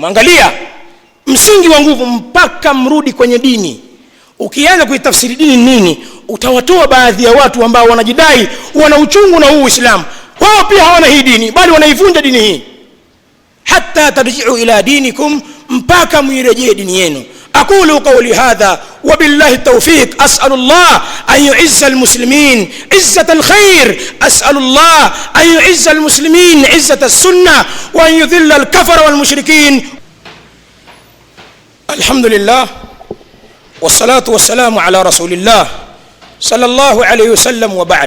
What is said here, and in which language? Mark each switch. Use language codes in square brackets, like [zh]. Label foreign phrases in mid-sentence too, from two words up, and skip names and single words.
[sw] Angalia msingi wa nguvu, mpaka mrudi kwenye dini. Ukianza kuitafsiri dini nini, utawatoa baadhi ya watu ambao wanajidai wana uchungu na huu Uislamu. Wao pia hawana hii dini, bali wanaivunja dini hii. [ar] حتى ترجعوا إلى دينكم, [sw] mpaka muirejee dini yenu. [ar] أقول قولي هذا وبالله التوفيق. أسأل الله أن يعز المسلمين عزة الخير، أسأل الله أن يعز المسلمين عزة السنة وأن يذل الكفرة والمشركين. الحمد لله والصلاة والسلام على رسول الله صلى الله عليه وسلم وبعد.